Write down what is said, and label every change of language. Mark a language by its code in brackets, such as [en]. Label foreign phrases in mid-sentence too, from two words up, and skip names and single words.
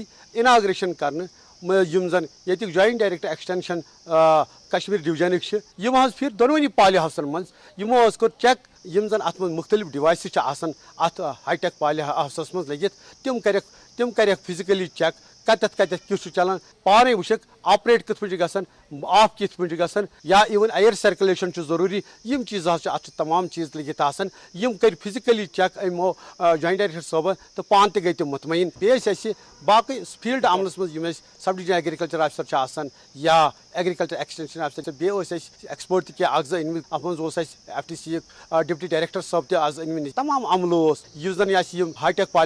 [ks] اناگریشن کرنہٕ یِم زن ییٚتیُک [en] joint director extension [ks] کشمیٖر ڈِوجنٕکۍ چھِ یِم حظ پھِرۍ دۄنوٕنی [en] poly houses [ks] منٛز یِمو حظ کوٚر چیک یِم زن اتھ منٛز مختلف ڈِوایسز چھِ آسان اتھ [en] high tech poly houses [ks] منٛز لٔگِتھ تِم کَرٮ۪کھ [en] physically check [ks] کتٮ۪تھ کیُتھ چھُ چلان پانے وٕچھکھ آپریٹ کِتھ پٲٹھۍ چھُ گژھان آف کِتھ پٲٹھۍ چھُ گژھان یا [en] even air circulation [ks] چھُ ضروٗری یِم چیٖز حظ چھِ اتھ چھِ تمام چیٖز لٔگِتھ آسان یِم کٔرۍ [en] physically check [ks] یِمو جویِنٹ ڈایریکٹر صٲبن تہٕ پانہٕ تہِ گٔے تِم مطمعین بیٚیہِ ٲسۍ اَسہِ باقٕے فیٖلڈ عملس منٛز یِم اَسہِ [en] sub divisional agriculture officer [ks] چھِ آسان یا [en] agriculture extension officer [ks] چھِ بیٚیہِ ٲسۍ اَسہِ ایکسپٲرٹ تہِ کینٛہہ اکھ زٕ أنمٕتۍ اتھ منٛز اوس اَسہِ FTC یُک [en] deputy director [ks] صٲب تہِ آز أنمٕتۍ تمام عملہٕ اوس یُس زن اَسہِ یِم [en] high tech poly